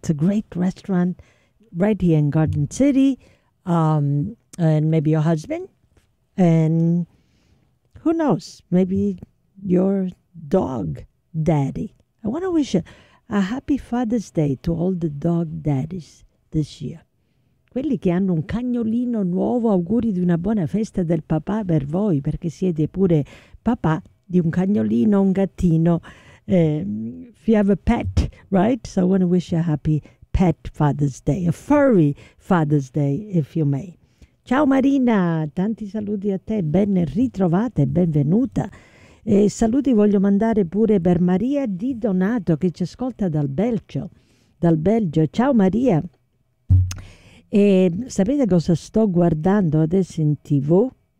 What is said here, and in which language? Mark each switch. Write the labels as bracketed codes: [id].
[en] It's a great restaurant right here in Garden City. And maybe your husband. And who knows? Maybe your dog daddy. I want to wish a happy Father's Day to all the dog daddies this year. [it] Quelli che hanno un cagnolino nuovo, auguri di una buona festa del papà per voi, perché siete pure papà di un cagnolino, un gattino. [en] If you have a pet, right? So I want to wish you a happy pet Father's Day, a furry Father's Day, if you may. [it] Ciao Marina, tanti saluti a te, ben ritrovata e benvenuta. E saluti voglio mandare pure per Maria Di Donato, che ci ascolta dal Belgio. Ciao Maria. E sapete cosa sto guardando adesso in TV?